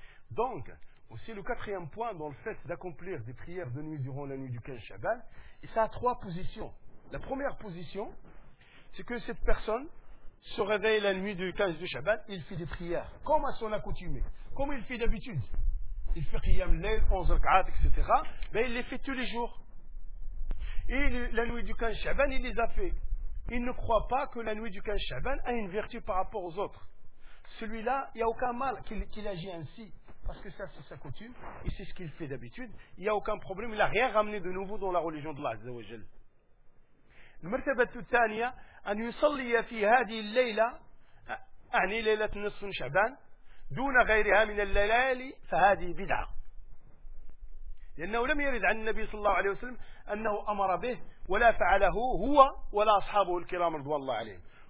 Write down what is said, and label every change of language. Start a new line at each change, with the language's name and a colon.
French: دونك aussi le quatrième point dans le fait d'accomplir des prières de nuit durant la nuit du 15 شعبان et ça a trois positions la première position c'est que cette personne se réveille la nuit du 15 de Shaban, il fait des prières, comme à son accoutumé, comme il fait d'habitude. Il fait qiyam l'ail, 11 rak'at, etc. Mais il les fait tous les jours. Et la nuit du 15 Shaban, il les a fait. Il ne croit pas que la nuit du 15 Shaban a une vertu par rapport aux autres. Celui-là, il n'y a aucun mal qu'il agit ainsi, parce que ça, c'est sa coutume, et c'est ce qu'il fait d'habitude. Il n'y a aucun problème, il n'a rien ramené de nouveau dans la religion d'Allah, Azza wa Jalla.
Arabic: المرتبة الثانية أن يصلي في هذه الليلة أعني ليلة نصف شعبان دون غيرها من الليالي فهذه بدعة لأنه لم يرد عن النبي صلى الله عليه وسلم أنه أمر به ولا فعله هو ولا أصحابه الكرام رضوان الله عليهم